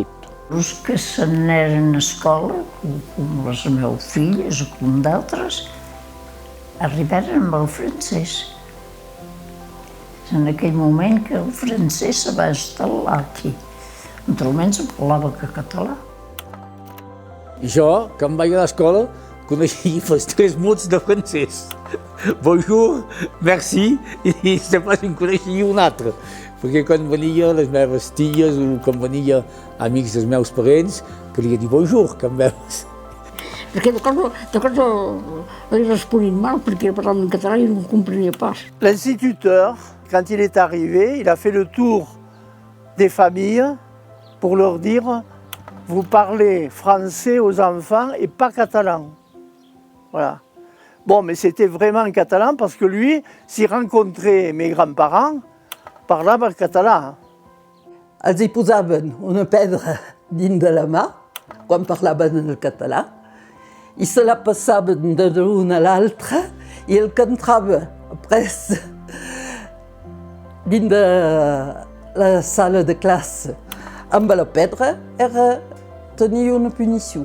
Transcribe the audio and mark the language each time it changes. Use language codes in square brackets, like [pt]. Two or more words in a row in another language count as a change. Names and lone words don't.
[ca] Els que s'anaren a escola, com les meves filles o com d'altres, arribaren amb el francès. És en aquell moment que el francès se va instal·lar aquí. Naturalment se parlava que català. Jo, quan vaig a l'escola, coneixia els 3 mots de francès. [fr] Bonjour, merci, [ca] i després en coneixia un altre. Perquè quan venia les meves ties o quan venia amics dels meus parents, calia dir bonjour, quan veus. Perquè de cosa li responia mal, perquè parlava en català i no ho comprenia pas. [fr] L'instituteur, quand il est arrivé, il a fait le tour des familles pour leur dire « Vous parlez français aux enfants et pas catalan ». Voilà. Bon, mais c'était vraiment catalan parce que lui, s'il rencontrait mes grands-parents, [ca] parlava el català. Els hi posaven una pedra dins de la mà, quan parlaven en el català, i se la passaven de l'un a l'altre, i el que entrava après dins de la sala de classe amb la pedra tenia una punició.